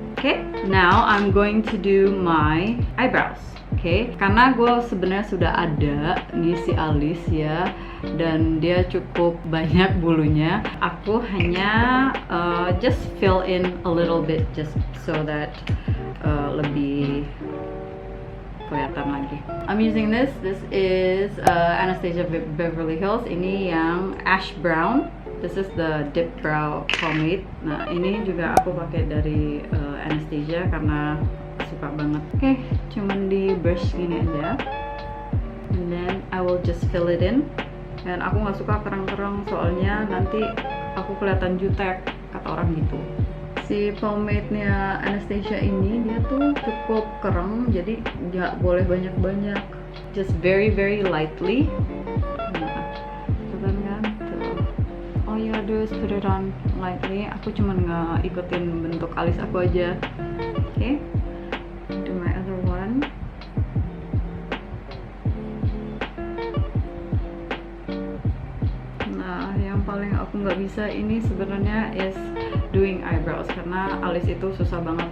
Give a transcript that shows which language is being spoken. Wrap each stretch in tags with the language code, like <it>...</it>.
<en>Okay, now I'm going to do my eyebrows.</en> <id>Okay, karena gue sebenarnya sudah ada ngisi alis ya, dan dia cukup banyak bulunya. Aku hanya</id> <en>just fill in a little bit just so that</en> <id>lebih kelihatan lagi.</id> <en>I'm using this. This is Anastasia Beverly Hills.</en> <id>Ini yang</id> <en>ash brown. This is the dip brow pomade.</en> <id>Nah, ini juga aku pakai dari Anastasia karena suka banget. Oke, cuman di brush gini aja,</id> <en>and then I will just fill it in.</en> <id>Dan aku nggak suka kerang-kerang soalnya nanti aku kelihatan jutek, kata orang gitu. Si pomade-nya Anastasia ini dia tuh cukup kerang, jadi nggak boleh banyak-banyak,</id> <en>just very lightly.</en> <id>Nah, kelihatan kan? Tuh.</id> <en>All you gotta do is put it on lightly.</en> <id>Aku cuman nggak ikutin bentuk alis aku aja. Oke.</id> <en>Do my other one.</en> <id>Nah, yang paling aku nggak bisa ini sebenarnya</id> <en>is doing eyebrows,</en> <id>karena alis itu susah banget.</id>